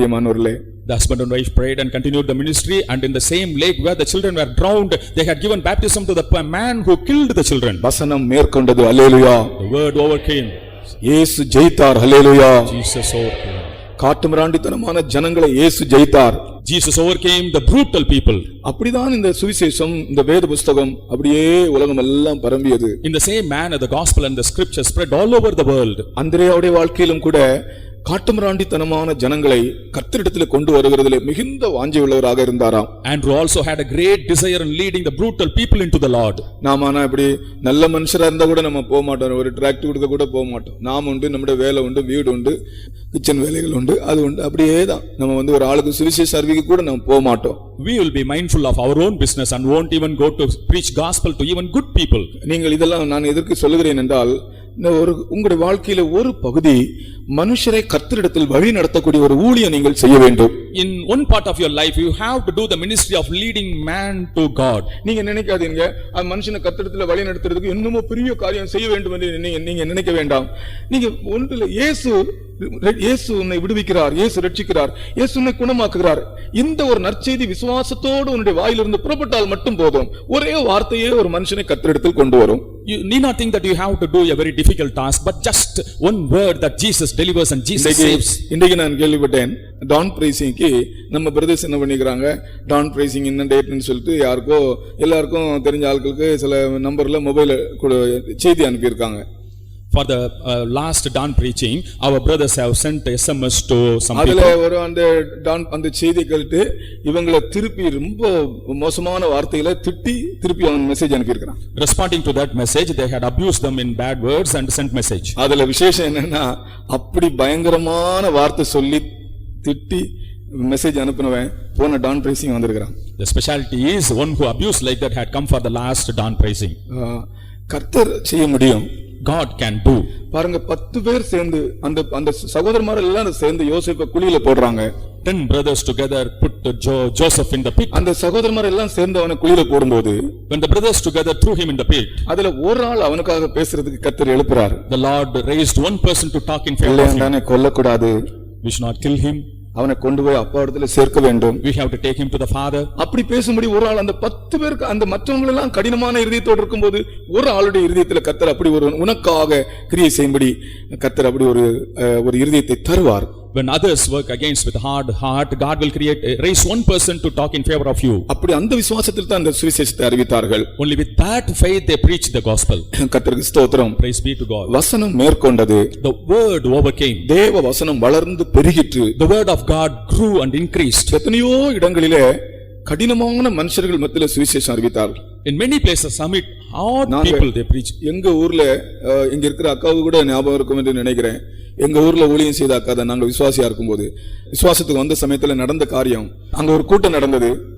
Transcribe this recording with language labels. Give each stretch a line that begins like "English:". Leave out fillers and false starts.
Tamil: பிரியமானவர்களே,
English: the husband and wife prayed and continued the ministry, and in the same lake where the children were drowned, they had given baptism to the man who killed the children.
Tamil: வசனம் மேற்கொண்டது. அல்லேலூயா.
English: The word overcame.
Tamil: இயேசு ஜெயித்தார். அல்லேலூயா.
English: Jesus overcame.
Tamil: காட்டுமிராண்டித்தனமான ஜனங்களை இயேசு ஜெயித்தார்.
English: Jesus overcame the brutal people.
Tamil: அப்படிதான் இந்த சுவிசேஷம், இந்த வேத புத்தகம் அப்படியே உலகம் எல்லாம் பரம்பியது.
English: In the same manner the gospel and the scripture spread all over the world.
Tamil: அந்திரேயாவுடைய வாழ்க்கையிலும் கூட காட்டுமிராண்டித்தனமான ஜனங்களை கர்த்தரிடத்தில் கொண்டு வருகிறதிலே மிகுந்த வாஞ்சை உள்ளவராக இருந்தாராம்.
English: Andrew also had a great desire in leading the brutal people into the Lord.
Tamil: நாம இப்படி நல்ல மனுஷரா இருந்தா கூட நம்ம போக மாட்டோம், ஒரு டிராக்டர் கொடுக்க கூட போக மாட்டோம். நாம உண்டு, நம்முடைய வேலை உண்டு, வீடு உண்டு, கிச்சன் வேலைகள் உண்டு, அது உண்டு, அப்படியே தான் நம்ம ஒரு ஆளுக்கு சுவிசேஷ அறிவிக்க கூட நம்ம போக மாட்டோம்.
English: We will be mindful of our own business and won't even go to preach gospel to even good people.
Tamil: நீங்கள் இதெல்லாம் நான் எதற்கு சொல்லுகிறேன் என்றால், உங்களுடைய வாழ்க்கையில ஒரு பகுதி மனுஷரை கர்த்தரிடத்தில் வழி நடத்தக்கூடிய ஒரு ஊழியம் நீங்கள் செய்ய வேண்டும்.
English: In one part of your life you have to do the ministry of leading man to God.
Tamil: நீங்க நினைக்காதீங்க மனுஷனை கர்த்தரிடத்தில் வழி நடத்துறதுக்கு இன்னும் பெரிய காரியம் செய்ய வேண்டும் என்று நீங்க நினைக்க வேண்டாம். நீங்க ஒன்றில் இயேசு உன்னை விடுவிக்கிறார், இயேசு ரட்சிக்கிறார், இயேசு உன்னை குணமாக்குகிறார். இந்த ஒரு நற்செய்தி விசுவாசத்தோடு உன்னுடைய வாயிலிருந்து புறப்பட்டால் மட்டும் போதும். ஒரே வார்த்தையே ஒரு மனுஷனை கர்த்தரிடத்தில் கொண்டு வரும்.
English: You need not think that you have to do a very difficult task, but just one word that Jesus delivers and Jesus saves.
Tamil: இன்றைக்கு நான் கேள்விப்பட்டேன், டான் பிரைசிங்க்கு நம்ம பிரதர்ஸ் என்ன பண்ணிக்கிறாங்க, டான் பிரைசிங் என்ன டேட்னு சொல்லிட்டு எல்லாருக்கும் தெரிஞ்ச ஆட்களுக்கு சில நம்பர்ல மொபைல் செய்தி அனுப்பியிருக்காங்க.
English: For the last dawn preaching, our brothers have sent SMS to some people.
Tamil: அதுல ஒரு அந்த செய்தி கேட்டு இவங்களை திருப்பி ரொம்ப மோசமான வார்த்தைகளை திட்டி திருப்பி அவங்க மெசேஜ் அனுப்பியிருக்கிறாங்க.
English: Responding to that message, they had abused them in bad words and sent message.
Tamil: அதுல விசேஷம் என்னன்னா, அப்படி பயங்கரமான வார்த்தை சொல்லி திட்டி மெசேஜ் அனுப்பினவன் போன டான் பிரைசிங் வந்திருக்கிறான்.
English: The specialty is one who abused like that had come for the last dawn praising.
Tamil: கர்த்தர் செய்ய முடியும்.
English: God can do.
Tamil: பாருங்க 10 பேர் சேர்ந்து அந்த சகோதரமார் எல்லாம் சேர்ந்து யோசேப்பை குழியில போடுறாங்க.
English: 10 brothers together put Joseph in the pit.
Tamil: அந்த சகோதரமார் எல்லாம் சேர்ந்து அவனை குழியில போடும்போது
English: When the brothers together threw him in the pit,
Tamil: அதுல ஒரு ஆள் அவனுக்காக பேசுறதுக்கு கர்த்தர் எழுப்புறார்.
English: the Lord raised one person to talk in favor of him.
Tamil: இல்லையாண்டானே கொல்லக்கூடாது,
English: We should not kill him.
Tamil: அவனை கொண்டு போய் அப்பா இடத்துல சேர்க்க வேண்டும்.
English: We have to take him to the father.
Tamil: அப்படி பேசும்படி ஒரு ஆள் அந்த 10 பேருக்கு அந்த மற்றவங்க எல்லாம் கடினமான இருதயத்தோடு இருக்கும்போது ஒரு ஆளுடைய இருதயத்துல கர்த்தர் அப்படி ஒரு உனக்காக கிரியை செய்யும்படி கர்த்தர் அப்படி ஒரு இருதயத்தை தருவார்.
English: When others work against with hard heart, God will raise one person to talk in favor of you.
Tamil: அப்படி அந்த விசுவாசத்தில் தான் அந்த சுவிசேஷத்தை அறிவித்தார்கள்.
English: Only with that faith they preached the gospel.
Tamil: கர்த்தருக்கு ஸ்தோத்திரம்.
English: Praise be to God.
Tamil: வசனம் மேற்கொண்டது.
English: The word overcame.
Tamil: தேவ வசனம் வளர்ந்து பெருகிற்று.
English: The word of God grew and increased.
Tamil: எத்தனையோ இடங்களிலே கடினமான மனுஷர்கள் மத்தியில சுவிசேஷம் அறிவித்தார்கள்.
English: In many places summit hard people they preach.
Tamil: எங்க ஊர்ல இங்க இருக்கிற அக்காவு கூட ஞாபகம் இருக்கும் என்று நினைக்கிறேன். எங்க ஊர்ல ஊழியம் செய்த அக்கா தான். நாங்க விசுவாசியா இருக்கும்போது விசுவாசத்துக்கு வந்த சமயத்துல நடந்த காரியம், அங்க ஒரு கூட்டம் நடந்தது.